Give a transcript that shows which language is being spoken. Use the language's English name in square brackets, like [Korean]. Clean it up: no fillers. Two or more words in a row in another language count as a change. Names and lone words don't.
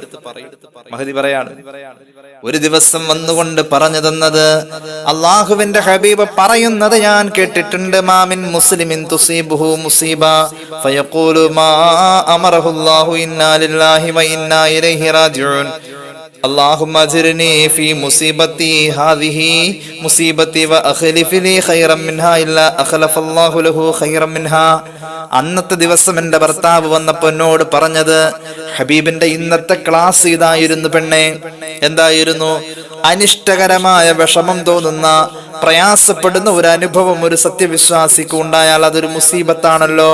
[Malayalam] മഹദി പറയാണ്, ഒരു ദിവസം വന്നുകൊണ്ട് പറഞ്ഞു തന്നത്, അള്ളാഹുവിന്റെ ഹബീബ് പറയുന്നത് ഞാൻ കേട്ടിട്ടുണ്ട്, [Arabic] ما من مسلم تصيبه مصيبة فيقول ما أمره الله إنا لله وإنا إليه راجعون اللهم اجرني في مصيبتي هذه مصيبتي واخلف لي خيرا منها الا اخلف الله له خيرا منها. [Malayalam] അന്നത്തെ ദിവസം എന്റെ ഭർത്താവ് വന്നപ്പോ എന്നോട് പറഞ്ഞത്, ഹബീബിന്റെ ഇന്നത്തെ ക്ലാസ് ഇതായിരുന്നു പെണ്ണെ. എന്തായിരുന്നു? അനിഷ്ടകരമായ വിഷമം തോന്നുന്ന, പ്രയാസപ്പെടുന്ന ഒരു അനുഭവം ഒരു സത്യവിശ്വാസിക്ക് ഉണ്ടായാൽ അതൊരു മുസീബത്താണല്ലോ.